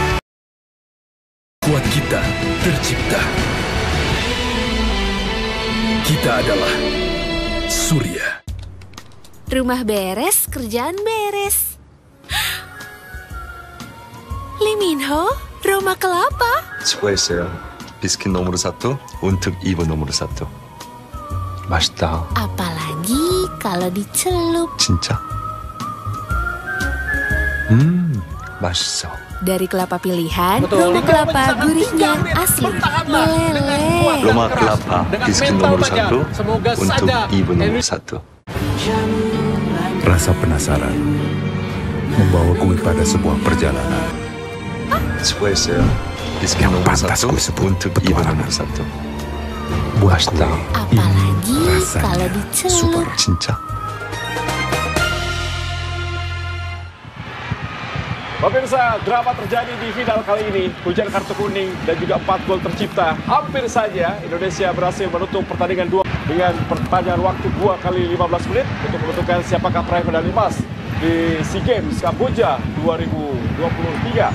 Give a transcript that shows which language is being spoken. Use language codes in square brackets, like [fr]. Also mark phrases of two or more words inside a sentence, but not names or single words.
[id] Kuat kita tercipta. Kita adalah Surya. Rumah beres, kerjaan beres. Lee Min-ho, Roma Kelapa. [ko] 수고했어요. [id] biskuit nomor satu, untuk ibu nomor satu. [ko] 맛있다. [id] Apalagi kalau dicelup. [ko] 진짜? 맛있어. [id] Dari kelapa pilihan, Roma Kelapa gurihnya asli, meleleh. Roma Kelapa biskuit nomor satu, untuk ibu nomor satu. Rasa penasaran membawaku pada sebuah perjalanan. [ko] 수고했어요. [id] biskuit nomor satu, untuk ibu nomor satu. [ko] 맛있다. [id] Apalagi kalau dicelup. [ko] 진짜? [id] Pemirsa, drama terjadi di final kali ini. Hujan kartu kuning dan juga 4 gol tercipta. Hampir saja Indonesia berhasil menutup pertandingan dengan perpanjangan waktu 2 kali 15 menit untuk menentukan siapakah peraih medali emas di SEA Games Kamboja 2023.